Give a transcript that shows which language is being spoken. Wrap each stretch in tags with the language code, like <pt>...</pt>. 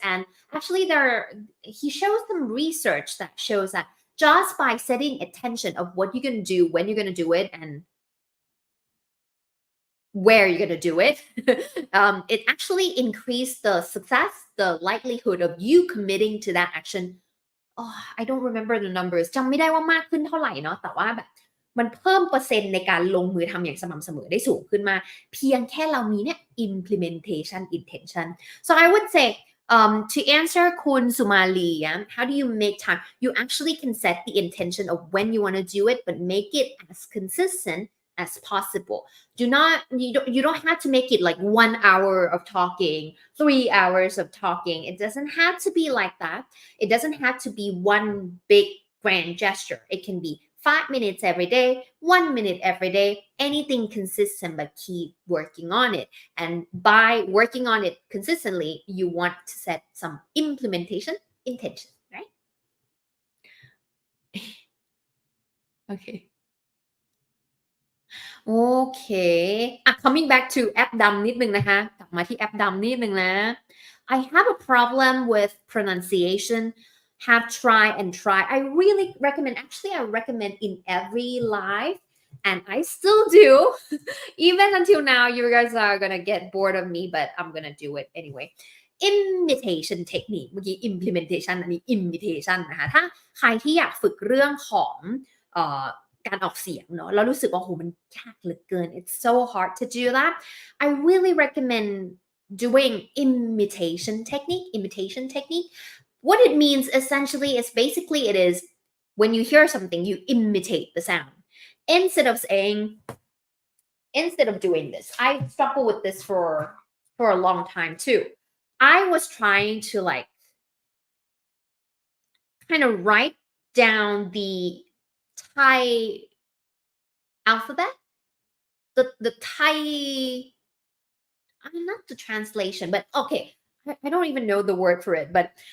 <en>And actually he shows some research that shows that just by setting attention of what you're going to do, when you're going to do it, and where you're going to do it, it actually increased the success, the likelihood of you committing to that action. Oh, I don't remember the numbers</en> <th>จำไม่ได้ว่ามากขึ้นเท่าไหร่เนาะแต่ว่าแบบมันเพิ่มเปอร์เซ็นต์ในการลงมือทำอย่างสม่ำเสมอได้สูงขึ้นมาเพียงแค่เรามีเนี่ย implementation intention.</th> <en>So I would say to answer คุณสุมาลี how do you make time? You actually can set the intention of when you want to do it, but make it as consistent as possible. You don't have to make it like 1 hour of talking, 3 hours of talking. It doesn't have to be like that. It doesn't have to be one big grand gesture. It can be 5 minutes every day, 1 minute every day, anything consistent, but keep working on it. And by working on it consistently, you want to set some implementation intention, right? Okay. Okay. Coming back to</en> <th>แอปดำนิดนึงนะคะกลับมาที่แอปดำนิดนึงนะ</th> <en>I have a problem with pronunciation. Have try and try. I really recommend, actually I recommend in every live, and I still do. Even until now, you guys are gonna get bored of me, but I'm gonna do it anyway.</en> <th>Imitation technique เมื่อกี้ implementation อันนี้ imitation นะคะถ้าใครที่อยากฝึกเรื่องของการออกเสียงเนาะแล้วรู้สึกว่าโหมันยากเหลือเกิน</th> <en>It's so hard to do that. I really recommend doing imitation technique. What it means essentially is basically it is when you hear something, you imitate the sound. Instead of doing this, I struggled with this for a long time too. I was trying to like kind of write down the Thai alphabet, the Thai, not the translation, but okay, I don't even know the word for it, but</en>